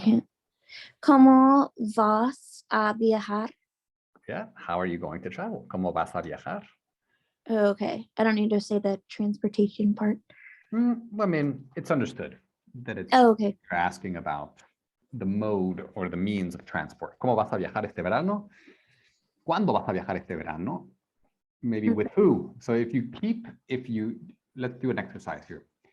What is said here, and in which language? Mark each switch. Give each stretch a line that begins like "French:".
English: can't.
Spanish: ¿Cómo vas a viajar?
English: Yeah. How are you going to travel?
Spanish: ¿Cómo vas a viajar?
English: Okay. I don't need to say the transportation part. I mean, it's understood that it's Okay. you're asking about the mode or the means of transport.
Spanish: ¿Cómo vas a viajar este verano? ¿Cuándo vas a viajar este verano?
English: Maybe with who? So let's do an exercise here.